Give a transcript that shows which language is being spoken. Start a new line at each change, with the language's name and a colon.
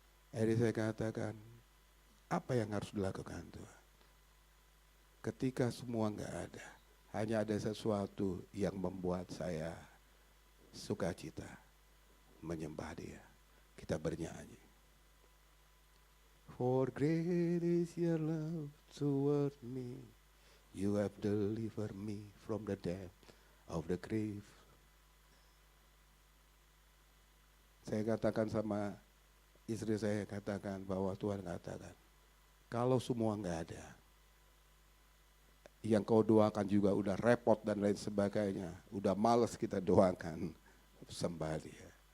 Indonesian: Akhirnya saya katakan, apa yang harus dilakukan Tuhan? Ketika semua nggak ada, hanya ada sesuatu yang membuat saya sukacita, menyembah Dia. Kita bernyanyi.
English: For great is your love toward me, you have delivered me from the depth of the grave.
Indonesian: Saya katakan sama istri saya, katakan bahwa Tuhan katakan, kalau semua nggak ada, yang kau doakan juga udah repot dan lain sebagainya, udah males kita doakan, sembah Dia.